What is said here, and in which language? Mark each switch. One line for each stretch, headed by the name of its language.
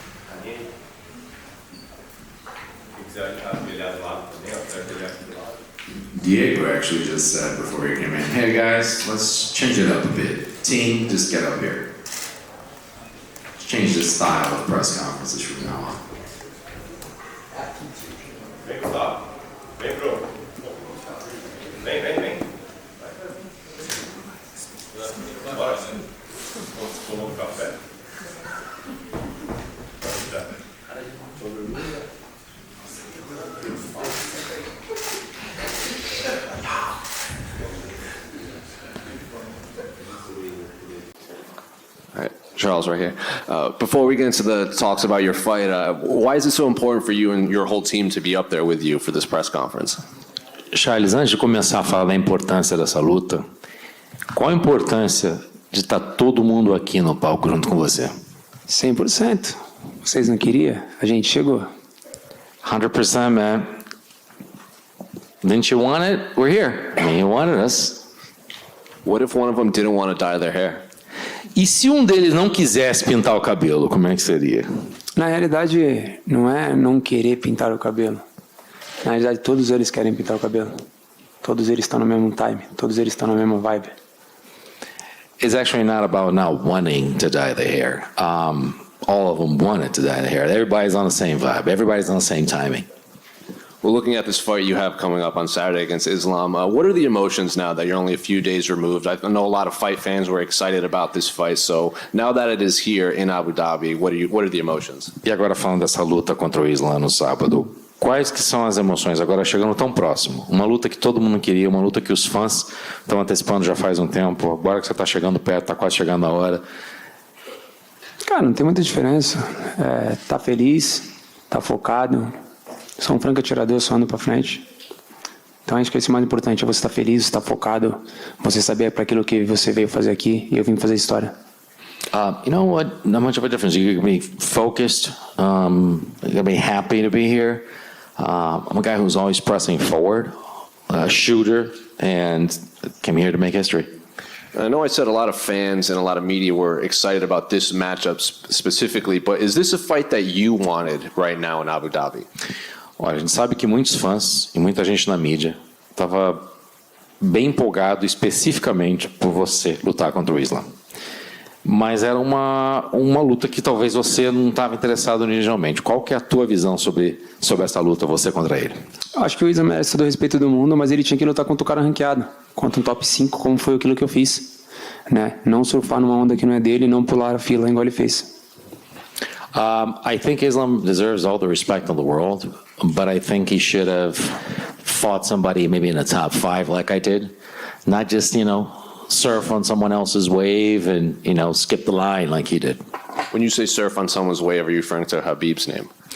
Portuguese: A minha aí. Quem quiser ajoelhar do lado também, ó, quero ajoelhar aqui do lado.
English: Diego actually just said before he came in, hey guys, let's change it up a bit. Team, just get up here. Let's change the style of press conferences from now on.
Portuguese: Vem, Gustavo. Vem, Bruno. Vem. Bora. Tomou um café.
English: All right, Charles, right here. Before we get into the talks about your fight, why is it so important for you and your whole team to be up there with you for this press conference?
Portuguese: Charles, antes de começar a falar da importância dessa luta, qual a importância de estar todo mundo aqui no palco junto com você? 100%. Vocês não queriam? A gente chegou.
English: 100%, man. Didn't you want it? We're here. I mean, you wanted us. What if one of them didn't want to dye their hair?
Portuguese: E se um deles não quisesse pintar o cabelo, como é que seria? Na realidade, não é não querer pintar o cabelo. Na realidade, todos eles querem pintar o cabelo. Todos eles estão no mesmo time. Todos eles estão na mesma vibe.
English: It's actually not about not wanting to dye the hair. All of them wanted to dye the hair. Everybody's on the same vibe. Everybody's on the same timing. Well, looking at this fight you have coming up on Saturday against Islam, what are the emotions now that you're only a few days removed? I know a lot of fight fans were excited about this fight, so now that it is here in Abu Dhabi, what are the emotions?
Portuguese: E agora falando dessa luta contra o Islam no sábado, quais que são as emoções agora chegando tão próximo? Uma luta que todo mundo queria, uma luta que os fãs estão antecipando já faz um tempo, agora que você está chegando perto, está quase chegando a hora. Cara, não tem muita diferença. Tá feliz, tá focado. Sou um franco atirador, só ando pra frente. Então acho que esse é o mais importante, é você estar feliz, estar focado, você saber para aquilo que você veio fazer aqui, e eu vim fazer história.
English: You know what? Not much of a difference. You can be focused. You can be happy to be here. I'm a guy who's always pressing forward, a shooter, and came here to make history. I know I said a lot of fans and a lot of media were excited about this matchup specifically, but is this a fight that you wanted right now in Abu Dhabi?
Portuguese: Olha, a gente sabe que muitos fãs e muita gente na mídia estava bem empolgado especificamente por você lutar contra o Islam. Mas era uma luta que talvez você não estava interessado inicialmente. Qual que é a tua visão sobre essa luta, você contra ele? Acho que o Islam merece todo o respeito do mundo, mas ele tinha que lutar contra o cara ranqueado, contra um top 5, como foi aquilo que eu fiz. Né? Não surfar numa onda que não é dele, não pular a fila igual ele fez.
English: I think Islam deserves all the respect in the world, but I think he should have fought somebody maybe in the top 5 like I did. Not just, surf on someone else's wave and, skip the line like he did. When you say surf on someone's wave, are you referring to Khabib's name?